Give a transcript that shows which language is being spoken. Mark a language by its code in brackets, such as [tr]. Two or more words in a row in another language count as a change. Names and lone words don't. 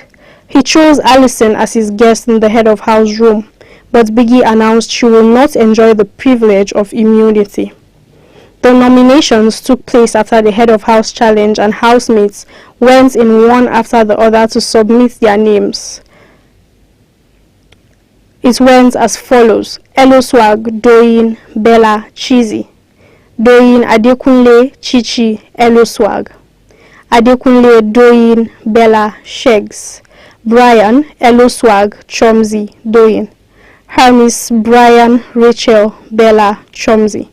[en] He chose Allison as his guest in the Head of House room, but Biggie announced she will not enjoy the privilege of immunity. The nominations took place after the Head of House challenge and housemates went in one after the other to submit their names. It went as follows: Eloswag, Doyin, Bella, Chizzy. Doyin, Adekunle, Chichi, Eloswag. Adekunle, Doyin, Bella, Shegs. Brian, Eloswag, Chomzi, Doyin. Hermes, Brian, Rachel, Bella, Chomzi.